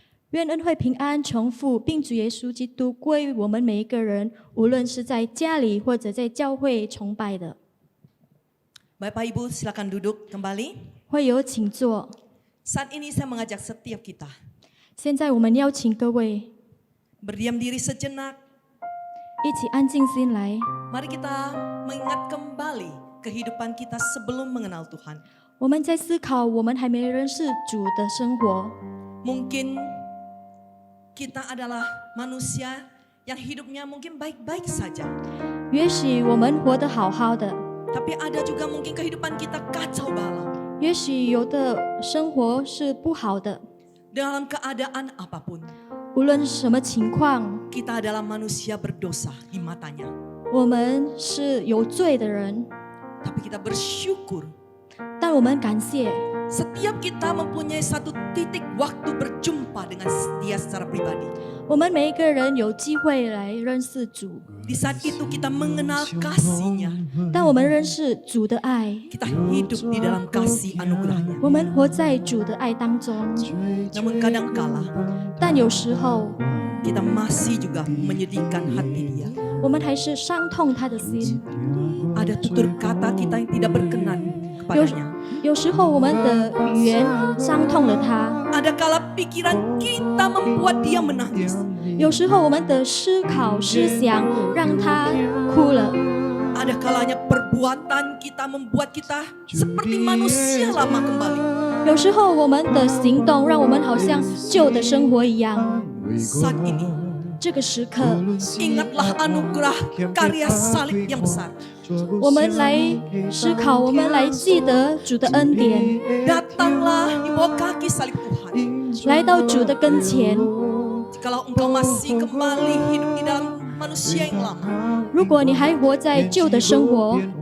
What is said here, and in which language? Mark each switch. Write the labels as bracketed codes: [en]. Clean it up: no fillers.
[zh] 愿恩惠平安重复，并主耶稣基督归于我们每一个人，无论是在家里或者在教会崇拜的。 [id] Bapak Ibu silakan duduk kembali. [zh] 会友请坐。 [id] Saat ini saya mengajak setiap kita [zh] 现在我们邀请各位 [id] berdiam diri sejenak. [zh] 一起安静心来， [id] Mari kita mengingat kembali kehidupan kita sebelum mengenal Tuhan. [zh] 我们在思考我们还没认识主的生活。 [id] Mungkin kita adalah manusia yang hidupnya mungkin baik-baik saja. [zh] 也许我们活得好好的， [id] Tapi ada juga mungkin kehidupan kita kacau balau. [zh] 也许有的生活是不好的。 [id] Dalam keadaan apapun, [zh] 无论是什么情况， [id] kita adalah manusia berdosa di matanya. [zh] 我们是有罪的人， [id] Tapi kita bersyukur [zh] 但我们感谢， [id] setiap kita mempunyai satu titik waktu berjumpa dengan Dia secara pribadi. [zh] 我们每一个人有机会来认识主。 [id] Di saat itu kita mengenal kasih-Nya. [zh] 当我们认识主的爱， [id] Kita hidup di dalam kasih anugerah-Nya. [zh] 我们活在主的爱当中。 [id] Namun kadangkala [zh] 但有时候， [id] kita masih juga menyedihkan hati Dia. [zh] 我们还是伤痛他的心。 [id] Ada tutur kata kita yang tidak berkenan kepadanya. [zh] 有时候我们的语言伤痛了他， [id] Ada kala pikiran kita membuat dia menangis. [zh] 有时候我们的思考思想让他哭了， [id] Ada kalanya perbuatan kita membuat kita seperti manusia lama kembali. [zh] 有时候我们的行动让我们好像旧的生活一样。 [id] Saat ini [zh] 这个时刻， [id] ingatlah anugerah karya salib yang besar. [zh] 我们来思考，我们来记得主的恩典， [id] Datanglah di bawah kaki salib Tuhan. [zh] 来到主的跟前。 [id] Jikalau engkau masih kembali hidup di dalam manusia yang lama, [zh] 如果你还活在旧的生活，